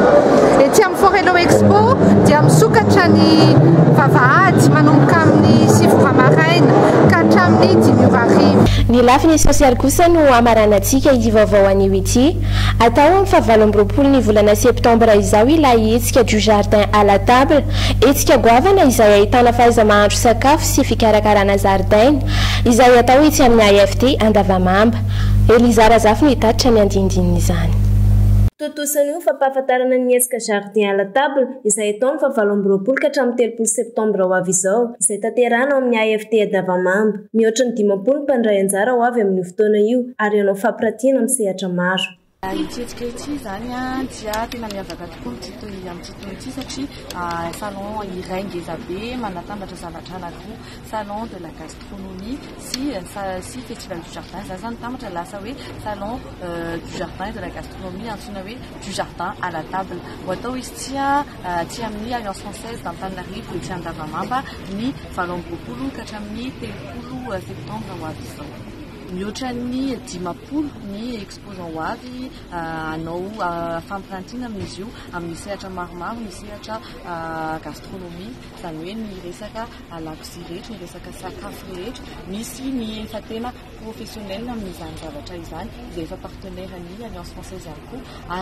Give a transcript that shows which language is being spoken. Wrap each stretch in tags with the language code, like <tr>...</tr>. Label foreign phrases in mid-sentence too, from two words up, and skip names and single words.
<mg>Ety amin'ny Forelo Expo dia misokatra ny vavahady manomboka amin'ny 7 maraina ka hatramin'ny 5 ny lafiny sosialy kosa no amaranantsika ity vaovao anio ity. Atao amin'ny 27 ny volana septambra izao ilay hetsika</mg> <fr>du jardin à la table,</fr> <mg>hetsika goavana izay ahitana fahaiza-mahandro sakafo sy fikarakarana zaridaina izay atao etsy amin'ny AFT Andavamamba. Eliza Razafy no hitatitra ny andindin'izany. Totosan'io fampahafantarana ny hetsika</mg> <fr>jardin à la table</fr> <mg>izay atao ny 27 ka hatramin'ny 30 septambra ho avy izao, izay tanterahana ao amin'ny AFT Andavamamba. Mihoatra ny 50 mpandray anjara ho avy amin'ny fotoana io ary hanao fampirantiana amin'ny sehatra maro. Ity hetsika ity zany dia tena miavaka tokoa amin'ny titoy ity satria salon iray ngeza be manatambatra zavatra anankiroa,</mg> <fr>salon de la gastronomie sy festival du jardin.</fr> <mg>Zany zany tambatra lasa hoe</mg> <fr>salon du jardin de la gastronomie</fr> <mg>antsoina hoe</mg> <fr>du jardin à la table.</fr> <mg>Ho atao izy ty amin'ny Alliance Française d'Antananarivo ety Andavamamba ny 27 ka hatramin'ny 30 septambra ho avy izao. Mihoatra ny 50 ny exposant ho avy hanao fampirantiana amin'izy io amin'ny sehatra maromaro, ny sehatra gastronomie, izany hoe ny resaka lakozia rehetra, ny resaka sakafo rehetra, misy ny efa tena professionnel amin'izany zavatra izany izay efa partenaire ny Alliance Française ihany koa.</mg>